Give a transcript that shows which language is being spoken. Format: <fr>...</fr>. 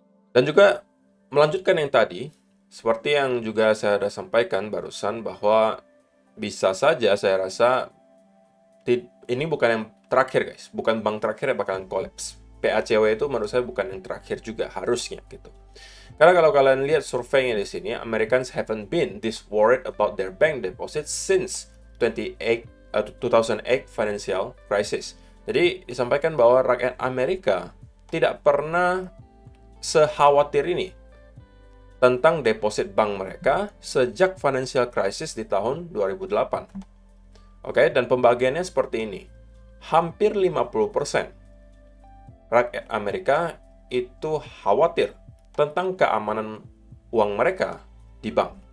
<id>Dan juga melanjutkan yang tadi, seperti yang juga saya sudah sampaikan barusan bahwa bisa saja saya rasa ini bukan yang terakhir guys, bukan bank terakhir yang bakalan collapse. PACW itu menurut saya bukan yang terakhir juga harusnya gitu. Karena kalau kalian lihat surveinya di sini,</id> <en>Americans haven't been this worried about their bank deposits since 2008 financial crisis.</en> <id>Jadi disampaikan bahwa rakyat Amerika tidak pernah sekhawatir ini tentang deposit bank mereka sejak financial crisis di tahun 2008. Oke, dan pembagiannya seperti ini. Hampir 50% rakyat Amerika itu khawatir tentang keamanan uang mereka di bank.</id>